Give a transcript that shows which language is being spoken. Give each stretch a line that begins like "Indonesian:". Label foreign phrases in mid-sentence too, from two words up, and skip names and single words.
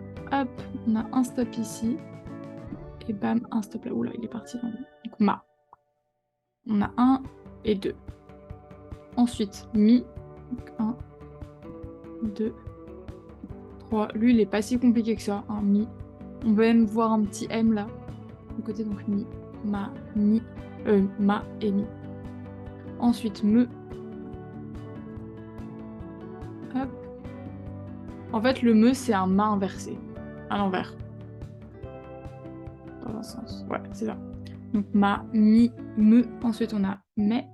French: Hop, on a un stop ici. Et bam, un stop là. Oula, il est parti. Donc ma. On a 1 et 2. Ensuite, mi. Donc 1, 2, 3. Lui, il est pas si compliqué que ça. Un mi. On peut même voir un petit M là. Du côté, donc mi, ma, mi. Ma et mi. Ensuite, me. Hop. En fait, le me, c'est un ma inversé. À l'envers. Dans un sens. Ouais, c'est ça. Donc ma, mi, me. Ensuite, on a mais.